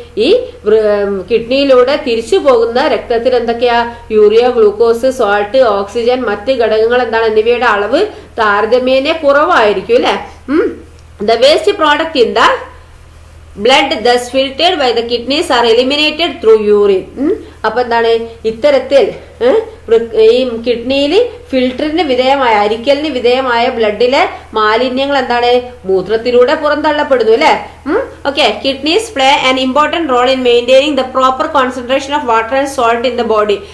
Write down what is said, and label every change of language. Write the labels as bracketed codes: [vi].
[ml] ഈ കിഡ്നിയിലൂടെ തിരിച്ചു പോകുന്ന രക്തത്തിൽ എന്തൊക്കെയാ? യൂറിയ, ഗ്ലൂക്കോസ്, സോൾട്ട്, ഓക്സിജൻ, മറ്റ് ഘടകങ്ങൾ എന്താണ്? എന്നിവയുടെ അളവ് താരതമ്യേന കുറവായിരിക്കും അല്ലെ. [en] The waste product in the blood thus filtered by the kidneys are eliminated through urine. [ml] അപ്പൊ എന്താണ്? ഇത്തരത്തിൽ ഈ കിഡ്നിയിൽ ഫിൽറ്ററിന് വിധേയമായ, അരിക്കലിന് വിധേയമായ ബ്ലഡിലെ മാലിന്യങ്ങൾ എന്താണ്? മൂത്രത്തിലൂടെ പുറന്തള്ളപ്പെടുന്നു അല്ലെ. [en] Okay. Kidneys play an important role in maintaining the proper concentration of water and salt in the body.